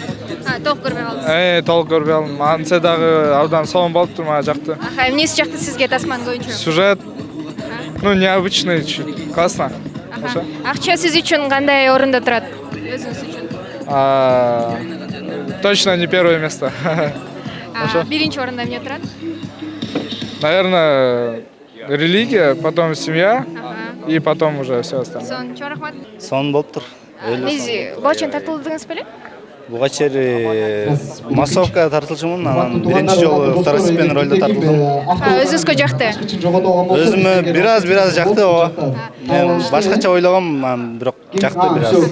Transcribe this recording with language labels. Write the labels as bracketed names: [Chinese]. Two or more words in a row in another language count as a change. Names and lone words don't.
[Kyrgyz] Толук көрбөй калдыңыз. Толук көрбөй алдым. Антсе дагы абдан сонун болуптур, мага жакты. Эмнеси жакты сизге тасманын боюнча? [Russian] Сюжет, необычный, классно. [Kyrgyz] Акча сиз үчүн кандай орунда турат? Өзүңүз үчүн? [Russian] Точно не первое место. [Kyrgyz] Биринчи орунда эмне турат? [Russian] Наверное, религия, потом семья и потом уже все остальное. [Kyrgyz] Сонун, чоң рахмат. Сонун болуптур. Негизи буга чейин тартылдыңыз беле? Буга чейин массовка тартылчумун, анан биринчи жолу второстепенный ролдо тартылдым. Өзүңүзгө жакты? Өзүмө бир аз жакты, ооба. Мен башкача ойлогом, бирок жакты бир аз.